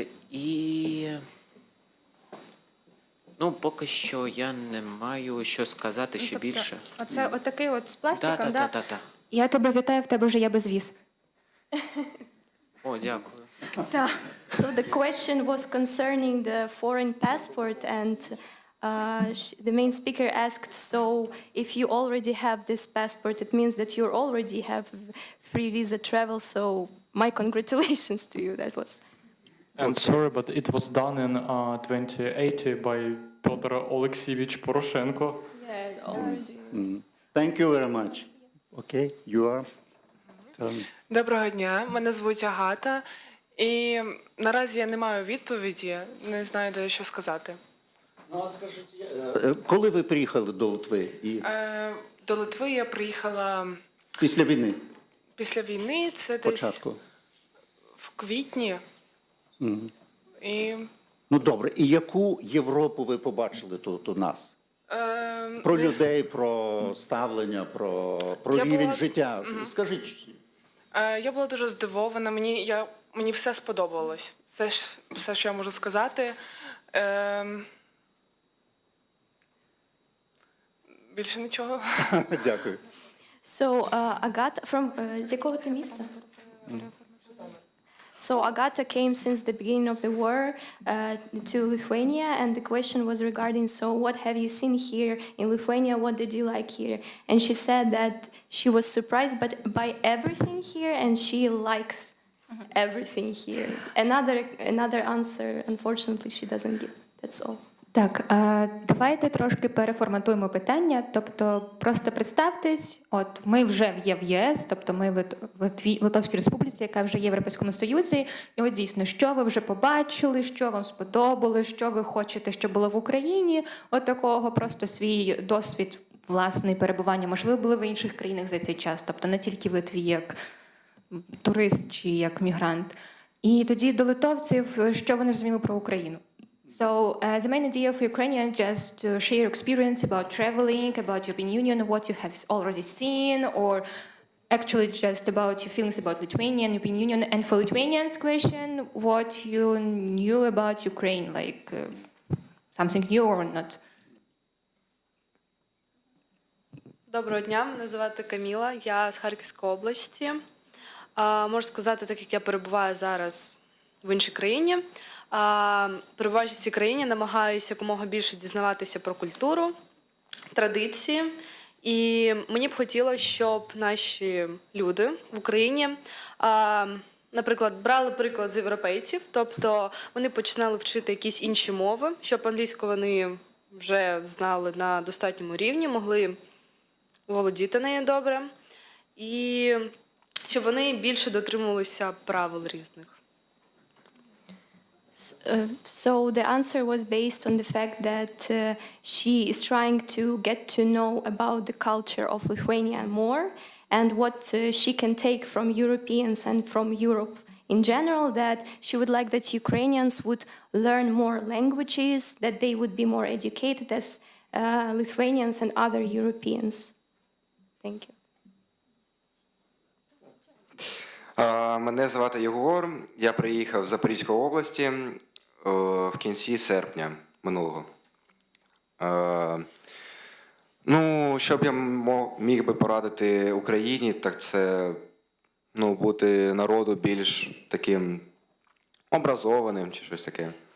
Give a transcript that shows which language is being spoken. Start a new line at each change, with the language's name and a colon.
Ukrainian: І поки що я не маю що сказати ще більше. Оце отакий от з пластиком, Так. Я тебе вітаю, в тебе вже є безвіз. О, дякую.
English: So the question was concerning the foreign passport, and the main speaker asked, so if you already have this passport, it means that you already have free visa travel, so my congratulations to you. That was... And sorry, but it was done in 2080 by Piotr Oleksievich Poroshenko. Yeah, already. Thank you very much. Okay, you are?
Ukrainian: Доброго дня, мене звуть Агата, і наразі я не маю відповіді, не знаю, де що сказати. Ну, а скажіть, коли ви приїхали до Литви? До Литви я приїхала Після війни? після війни, це Початку? десь в квітні. Мгм. І, Ну, добре. І яку Європу ви побачили тут у нас? Про людей, про ставлення, про Я рівень була- життя. Скажіть. Я була дуже здивована, мені все сподобалось. Це ж все, що я можу сказати. Більше нічого. Дякую. So, Agata, з якого ти міста?
English: So Agata came since the beginning of the war to Lithuania, and the question was regarding, so what have you seen here in Lithuania? What did you like here? And she said that she was surprised by everything here, and she likes everything here. Another answer, unfortunately, she doesn't give. That's all.
Ukrainian: Так, давайте трошки переформатуємо питання. Тобто, просто представтесь, от ми вже є в ЄС, тобто ми в Литовській Республіці, яка вже є в Європейському Союзі. І от дійсно, що ви вже побачили, що вам сподобалось, що ви хочете, щоб було в Україні. От такого просто свій досвід власний перебування. Можливо, були в інших країнах за цей час, тобто не тільки в Литві, як турист чи як мігрант. І тоді до литовців, що вони розуміли про Україну.
English: So the main idea for Ukrainians just to share experience about traveling, about European Union, what you have already seen, or actually just about your feelings about Lithuania and European Union. And for Lithuanians question, what you knew about Ukraine, like something new or not.
Ukrainian: Доброго дня, мене звати Каміла, я з Харківської області. Можу сказати, так як я перебуваю зараз в іншій країні, перебуваючи в цій країні, намагаюся якомога більше дізнаватися про культуру, традиції. І мені б хотілося, щоб наші люди в Україні, наприклад, брали приклад з європейців, тобто вони починали вчити якісь інші мови, щоб англійську вони вже знали на достатньому рівні, могли володіти нею добре, і щоб вони більше дотримувалися правил різних.
English: So the answer was based on the fact that she is trying to get to know about the culture of Lithuania more and what she can take from Europeans and from Europe in general, that she would like that Ukrainians would learn more languages, that they would be more educated as Lithuanians and other Europeans. Thank you.
Ukrainian: Мене звати Єгор, я приїхав з Запорізької області в кінці серпня минулого. Ну, що б я міг би порадити Україні, так це бути народу більш таким образованим чи щось таке.